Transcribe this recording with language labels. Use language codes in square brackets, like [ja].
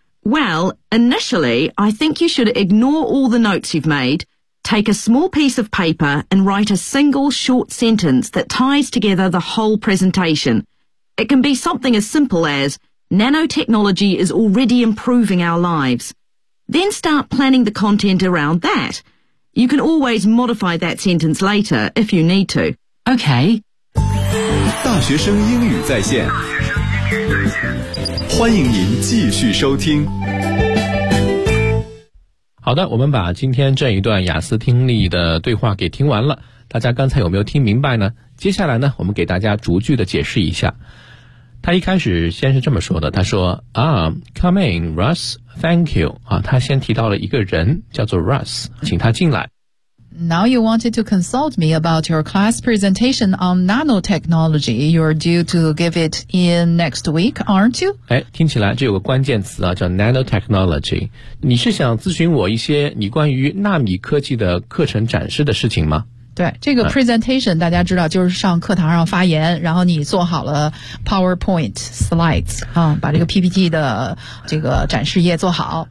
[en] Well, initially, I think you should ignore all the notes you've made, take a small piece of paper and write a single short sentence that ties together the whole presentation. It can be something as simple as, nanotechnology is already improving our lives. Then start planning the content around that. You can always modify that sentence later if you need to. Okay. [zh] 大学生英语在线，欢迎您继续收听。好的，我们把今天这一段雅思听力的对话给听完了，大家刚才有没有听明白呢？接下来呢，我们给大家逐句的解释一下。他一开始先是这么说的，他说 [en] come in, Russ, thank you. [zh] 啊，他先提到了一个人叫做 Russ, 请他进来。 [en] Now you wanted to consult me about your class presentation on nanotechnology. You're due to give it in next week, aren't you? [zh] 哎，听起来这有个关键词啊，叫 nanotechnology. 你是想咨询我一些你关于纳米科技的课程展示的事情吗？对，这个 presentation 大家知道就是上课堂上发言，然后你做好了 PowerPoint slides 啊，把这个 PPT 的这个展示页做好。